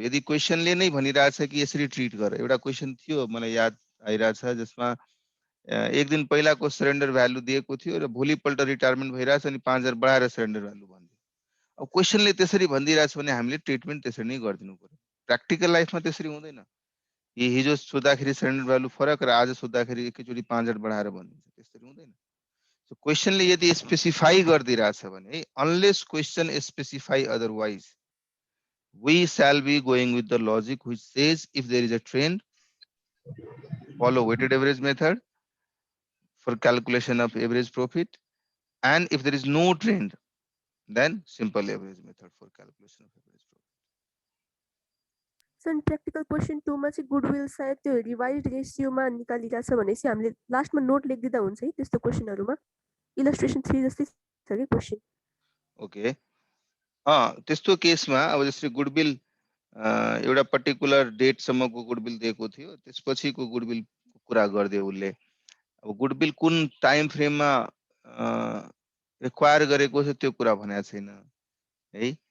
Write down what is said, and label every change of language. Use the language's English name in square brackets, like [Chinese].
[Nepali] यदि क्वेसनले नै भनिरहेछ कि यसरी ट्रिट गर, एउटा क्वेसन थियो मलाई याद आइरहेछ जसमा एक दिन पहिलाको सरेन्डर भ्यालु दिएको थियो र भोलिपल्ट रिटायरमेन्ट भइरहेछ अनि 5000 बढाएर सरेन्डर भ्यालु भनिदियो। अब क्वेसनले त्यसरी भनिदिरहेछ भने हामीले ट्रिटमेन्ट त्यसरी नै गरिदिनु पर्यो। प्र्याक्टिकल लाइफमा त्यसरी हुँदैन। हिजो सोद्धाखेरि सरेन्डर भ्यालु फरक र आज सोद्धाखेरि एकैचोटि 5000 बढाएर भनिदिन्छ, त्यसरी हुँदैन। सो क्वेसनले यदि स्पेसिफाई गरिदिरहेछ भने unless question specify otherwise [English] we shall be going with the logic which says if there is a trend, follow weighted average method for calculation of average profit, and if there is no trend, then simple average method for calculation of average profit. [Nepali] So practical question 2 मा चाहिँ goodwill सायद त्यो revised रेसियोमा निकालिरहेछ भनेपछि हामीले लास्टमा note लेखिदिँदा हुन्छ है त्यस्तो क्वेसनहरुमा। इलस्ट्रेसन 3 जस्तै छ के क्वेसन। ओके, त्यस्तो केसमा अब जस्तै गुडविल एउटा पर्टिकुलर डेटसम्मको गुडविल दिएको थियो, त्यसपछिको गुडविलको कुरा गरिदियो उसले। अब गुडविल कुन टाइम फ्रेममा रिक्वायर गरेको छ त्यो कुरा भनेको छैन है।